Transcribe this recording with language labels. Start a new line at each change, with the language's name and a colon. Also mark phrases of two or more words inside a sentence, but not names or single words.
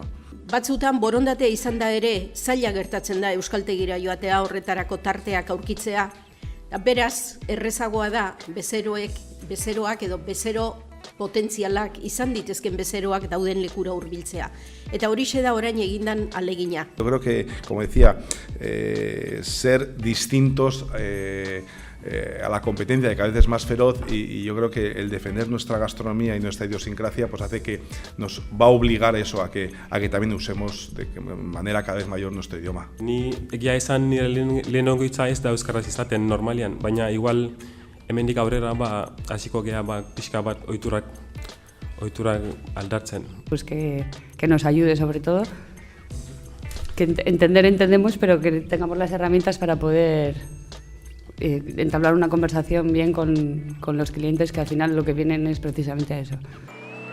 Basque: Batzutan borondatea izan da ere, zaila gertatzen da euskaltegira joatea horretarako tarteak aurkitzea. Beraz, errezagoa da bezeroak edo bezero potentzialak izan ditezken bezeroak dauden lekura hurbiltzea. Eta horixe da orain egindan alegina.
Spanish: Yo creo que, como decía, ser distintos a la competencia, que cada vez es más feroz, y yo creo que el defender nuestra gastronomía y nuestra idiosincrasia pues hace que nos va a obligar eso a que también usemos de manera cada vez mayor nuestro idioma.
Basque: Ni egia esan nire lehenengo hitza ez da euskaraz izaten normalian, baina igual hemendik aurrera hasiko gea pixka bat ohiturak aldatzen.
Spanish: Pues que nos ayude sobre todo, que entendemos, pero que tengamos las herramientas para poder entablar una conversación bien con los clientes, que al final lo que vienen es precisamente a eso.